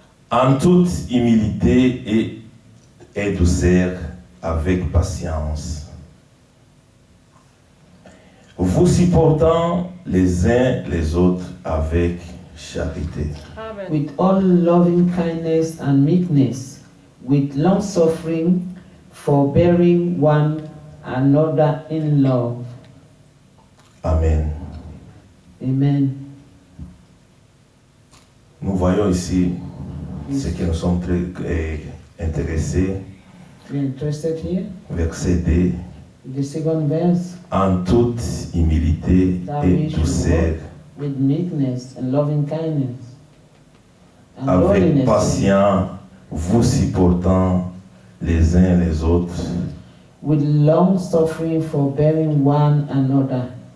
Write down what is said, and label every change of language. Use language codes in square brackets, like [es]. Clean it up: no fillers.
[fr] En toute humilité et douceur, avec patience, vous supportant les uns les autres avec charité. Amen. [en] with all loving kindness and meekness, with long suffering, forbearing one another in love. Amen. Amen. [fr] Nous voyons ici ce que nous sommes très intéressés. [en] We're interested here. [fr] Verset 2. [en] The second verse, [fr] En toute humilité et douceur, [en] with meekness and loving kindness and [fr] avec [en] lowliness, [fr] patience, vous supportant les uns les autres [en] with long suffering, forbearing one another